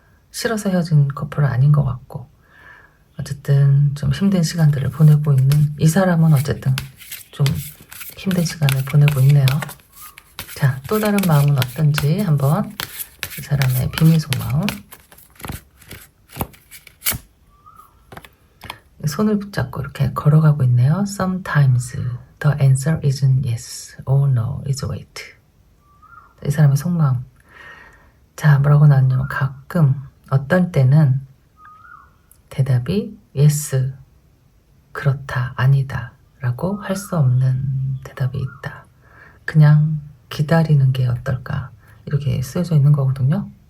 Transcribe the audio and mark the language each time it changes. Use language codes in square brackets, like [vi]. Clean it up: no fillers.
[ko] 싫어서 헤어진 커플은 아닌 것 같고 어쨌든 좀 힘든 시간들을 보내고 있는 이 사람은 어쨌든 좀 힘든 시간을 보내고 있네요. 자, 또 다른 마음은 어떤지 한번 이 사람의 비밀 속마음. 손을 붙잡고 이렇게 걸어가고 있네요. [en] Sometimes the answer isn't yes or no, it's wait. [ko] 이 사람의 속마음. 자, 뭐라고 나왔냐면 가끔 어떤 때는 대답이 yes, 그렇다, 아니다 라고 할 수 없는 대답이 있다. 그냥 기다리는 게 어떨까 이렇게 쓰여져 있는 거거든요.